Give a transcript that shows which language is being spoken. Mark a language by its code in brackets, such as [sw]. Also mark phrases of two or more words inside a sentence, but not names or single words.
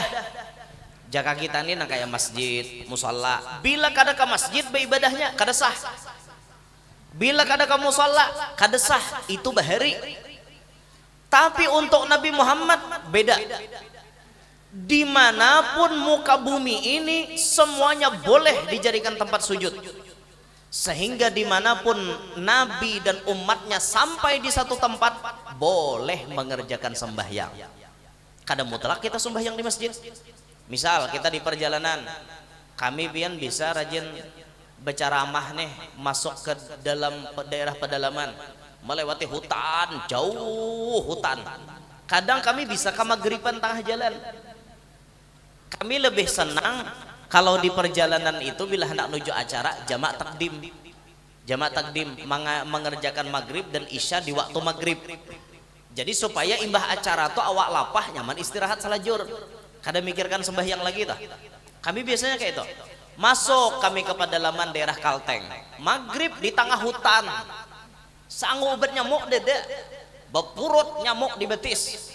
[bjn] Jaka kita ini kayak masjid, musalla. Bila kada ke masjid beribadahnya kada sah. Bila kada ke musalla kada sah, itu bahari. [id] Tapi untuk Nabi Muhammad beda. Dimanapun muka bumi ini semuanya boleh dijadikan tempat sujud. Sehingga dimanapun Nabi dan umatnya sampai di satu tempat boleh mengerjakan sembahyang. [bjn] Kada mutlak kita sembahyang di masjid. Misal kita di perjalanan, kami pian bisa rajin berceramah nih, masuk ke dalam daerah pedalaman, melewati hutan, jauh hutan. [id] Kadang kami bisa ke maghriban tengah jalan. Kami lebih senang kalau di perjalanan itu bila hendak menuju acara jamak takdim. Jamak takdim mengerjakan maghrib dan isya di waktu maghrib. [bjn] Jadi supaya imbah acara tuh awak lapah nyaman istirahat salajur. Kada mikirkan sembahyang lagi tah. Kami biasanya kayak itu. [id] Masuk kami ke pedalaman daerah Kalteng. Maghrib di tengah hutan. [bjn] Sanggup obat nyamuk dede. Bepurut nyamuk di betis.